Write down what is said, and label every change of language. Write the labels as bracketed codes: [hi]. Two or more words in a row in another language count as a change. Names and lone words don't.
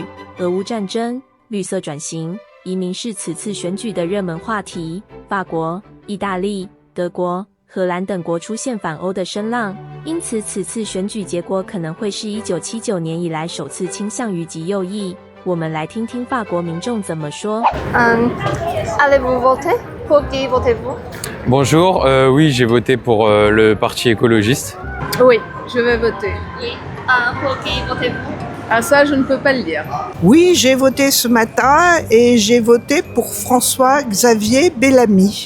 [zh] 俄乌战争、绿色转型、移民是此次选举的热门话题。法国、意大利、德国、荷兰等国出现反欧的声浪，因此此次选举结果可能会是1979年以来首次倾向于极右翼。我们来听听法国民众怎么说。 [fr] Allez-vous voter? Pour qui votez-vous? Bonjour, oui, j'ai voté pour le Parti écologiste. Oui, je vais voter. Pour qui votez-vous? Ah ça, je ne peux pas le dire. Oui, j'ai voté ce matin et j'ai voté pour François-Xavier Bellamy.